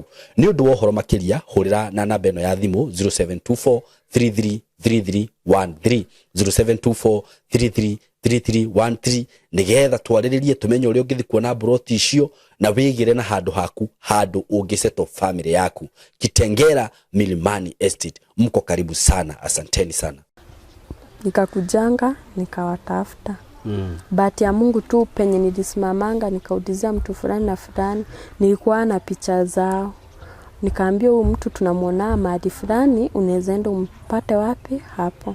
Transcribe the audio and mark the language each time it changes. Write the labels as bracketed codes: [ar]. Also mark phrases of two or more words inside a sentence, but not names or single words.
[ki] Ni undu wa uhoro makiria hurira na namba eno ya thimu 0724 333313 0724333313 nigetha twariririe tumenye uria ungithi kuona broti icio na wigire na handu haku, handu ungiseto family yaku. [sw] Kitengera Milimani Estate, mko karibu sana. Asanteni sana. Nikakujanga nikawatafuta. Bahati ya Mungu tu penye nilisimamanga nikaulizia mtu fulani na fulani, nilikuwa na picha zao. Nikaambia huyu mtu tunamuona mahali fulani, unaweza enda umpate wapi hapo.